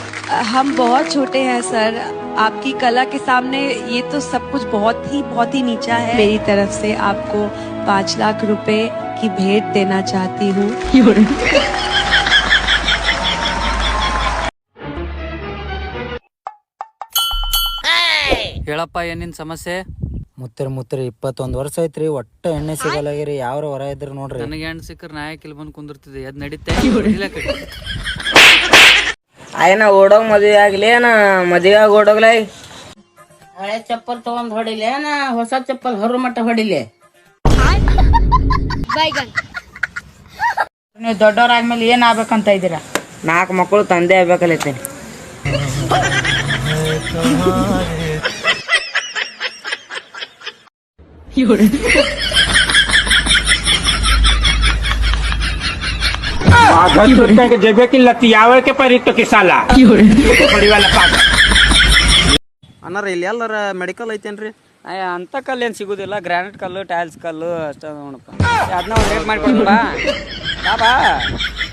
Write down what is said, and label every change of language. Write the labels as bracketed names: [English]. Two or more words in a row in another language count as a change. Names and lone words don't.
[Hindi] हम बहुत छोटे हैं सर, आपकी कला के सामने ये तो सब कुछ बहुत ही नीचा है। मेरी तरफ से आपको 5 लाख रुपए की भेंट देना चाहती हूँ। [Kannada] ಹೇಳಪ್ಪ ಏನಿನ್ ಸಮಸ್ಯೆ? ಮುತ್ತಿರ 21 ವರ್ಷ ಐತ್ರಿ, ಒಟ್ಟ ಎಣ್ಣೆ ಸಿಗಲಾಗಿರಿ. ಯಾವ್ರ ಹೊರ ಇದ್ರು ನೋಡ್ರಿ. ನನಗೆ ಹೆಣ್ಣು ಸಿಕ್ಕರ್ ನಾಯಕ್ ಇಲ್ಲಿ ಬಂದು ಕುಂದಿರ್ತಿದ್ದೆ, ಅದ್ ನಡೀತೆ. ಆಯ್ನ ಓಡೋಗ್ ಮದ್ವೆ ಆಗ್ಲಿ ಏನ ಮದ್ವೆ ಆಗಿ ಓಡೋಗ್ಲೈ? ಹಳೆ ಚಪ್ಪಲ್ ತಗೊಂಡ್ ಹೊಡಿಲಿ ಏನ ಹೊಸ ಚಪ್ಪಲ್ ಹೊರ ಮಟ್ಟ ಹೊಡಿಲಿ? ನೀವು ದೊಡ್ಡವರಾದ್ಮೇಲೆ ಏನ್ ಆಗ್ಬೇಕಂತ ಇದ್ದೀರಾ? 4 ಮಕ್ಕಳು ತಂದೆ ಆಗ್ಬೇಕಲ್ಲೈತೇನೆ. जगह की लतियावे के परितो के साला बड़ी वाला पाಗ ಅನ್ನಾರ ಇಲ್ಲಿ ಎಲ್ಲರ ಮೆಡಿಕಲ್ ಐತೇನ್ರಿ? ಅಯ್ಯ ಅಂತ ಕಲ್ಲು ಏನು ಸಿಗುದಿಲ್ಲ, ಗ್ರಾನೈಟ್ ಕಲ್ಲು, ಟೈಲ್ಸ್ ಕಲ್ಲು ಅಷ್ಟ ನೋಡಪ್ಪ. ಅದನ್ನ ಒಂದು ರೇಟ್ ಮಾಡಿಕೊಡ್ತೀನಿ ಬಾ.